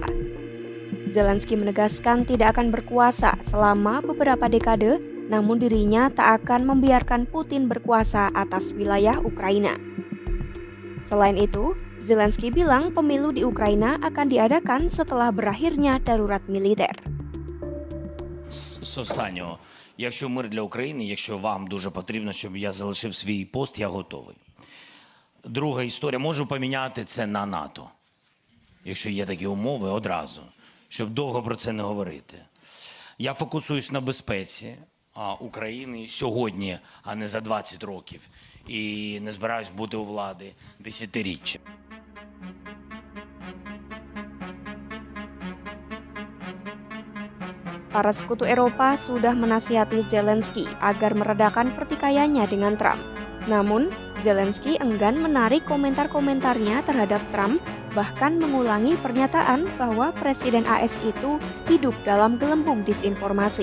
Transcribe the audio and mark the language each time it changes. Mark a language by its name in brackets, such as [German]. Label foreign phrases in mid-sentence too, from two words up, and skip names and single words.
[Indonesian] Zelensky menegaskan tidak akan berkuasa selama beberapa dekade, namun dirinya tak akan membiarkan Putin berkuasa atas wilayah Ukraina. Selain itu, Zelensky bilang pemilu di Ukraina akan diadakan setelah berakhirnya darurat militer. [Ukrainian] З останнього, якщо мир для України, якщо вам дуже потрібно, щоб я залишив свій пост, я готовий. Друга історія, можу поміняти це на НАТО. Якщо є такі умови, одразу, щоб довго про це не говорити. Я фокусуюсь на безпеці України сьогодні, а не за 20 років. І не збираюсь бути у влади десятиріччя. [Indonesian] Para sekutu Eropa sudah menasihati Zelensky agar meredakan pertikaiannya dengan Trump. Namun, Zelensky enggan menarik komentar-komentarnya terhadap Trump, bahkan mengulangi pernyataan bahwa Presiden AS itu hidup dalam gelembung disinformasi.